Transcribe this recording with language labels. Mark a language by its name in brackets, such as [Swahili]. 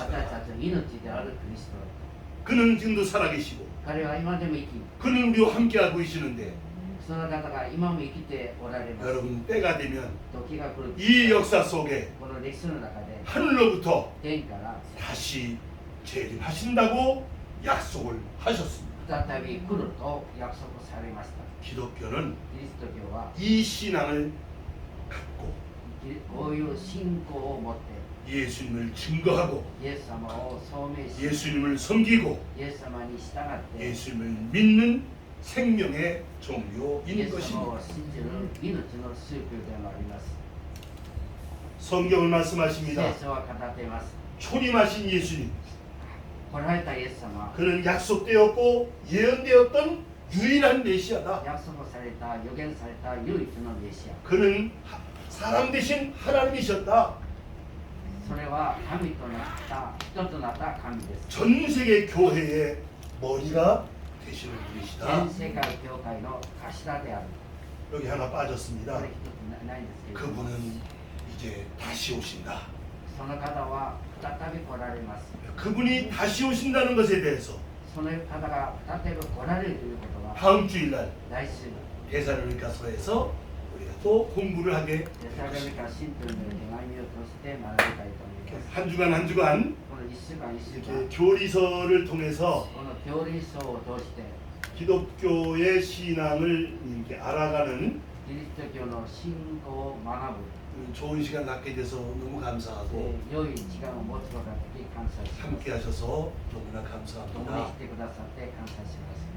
[Japanese] 私たちの命であるクリスト [Korean] 그는 지금도 살아계시고 [Japanese] 彼は今でも生き [Korean] 그는 우리와 함께하고 계시는데 [Japanese] その方が今も生きておられます [Korean] 여러분 때가 되면 [Japanese] 時が来る [Korean] 이 역사 속에 [Japanese] この歴史の中で [Korean] 하늘로부터 [Japanese] 天から [Korean] 다시 재림하신다고 약속을 하셨습니다. [Japanese] 再び来ると約束されました [Korean] 기독교는 [Japanese] キリスト教は [Korean] 이 신앙을 갖고 [Japanese] こういう信仰を持って [Korean] 예수님을 증거하고 [Japanese] イエス様を証明し [Korean] 예수님을 섬기고 [Japanese] イエス様に従って [Korean] 예수님을 믿는 생명의 [Japanese] イ [Korean] 종료인 [Japanese] エス様 [Korean] 것입니다. [Japanese] を信じる命の宗教でもあります [Korean] 성경을 [Japanese] 聖 [Korean] 말씀하십니다. [Japanese] 書は語っています [Korean] 초림하신 예수님, [Japanese] 来られたイエス様 [Korean] 그는 약속되었고 예언되었던 유일한 메시아다. [Japanese] 約束された予言された唯一のメシア [Korean] 그는 사람 대신 하나님이셨다. [Japanese] それは神となった人となった神です [Korean] 전 세계 교회의 머리가 되시는 [Japanese] 全 [Korean] 분이시다. [Japanese] 世界教会の頭である [Korean] 여기 하나 [Japanese] こ [Korean] 빠졌습니다. [Japanese] れ一つないんですけれども [Korean] 그분은 이제 다시 오신다. [Japanese] その方は再び来られます [Korean] 그분이 다시 오신다는 것에 대해서 [Japanese] その方が再び来られるということは [Korean] 다음 주일날 [Japanese] 来週 [Korean] 데살로니가서에서 우리가 또 공부를 하게 [Japanese] デサロニカ信徒の手紙を通して学びたいと思います [Korean] 한 주간 한 주간 [Japanese] この1週間1週間 [Korean] 이렇게 교리서를 통해서 [Japanese] この教理書を通して [Korean] 기독교의 신앙을 이렇게 알아가는 [Japanese] キリスト教の信仰を学ぶ [Korean] 좋은 시간 갖게 돼서 너무 감사하고 [Japanese] 良い時間を持つことができ感謝します [Korean] 함께 하셔서 너무나 [Japanese] 共に [Korean] 감사합니다. [Japanese] 来てくださって感謝します